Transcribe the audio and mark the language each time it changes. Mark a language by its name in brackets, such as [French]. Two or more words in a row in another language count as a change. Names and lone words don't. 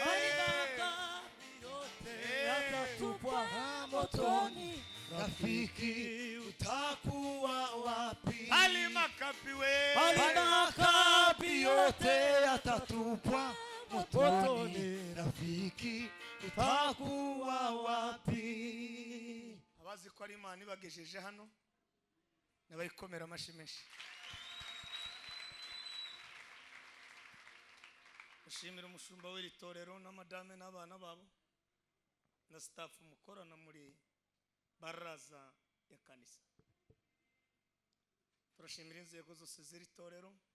[Swahili] bali makapi yote yatatupa motoni rafiki utakuwa wapi bali makapi yote yatatupwa motoni rafiki utakuwa wapi [Kinyarwanda] abazi ko ari Imana ibagejeje hano nabayikomera amashimeshi ushimira umushumba w'iri torero na madame n'abana babo na staff mukorana muri [Swahili] baraza ya kanisa [Kinyarwanda] turashimira inzego zose z'iri torero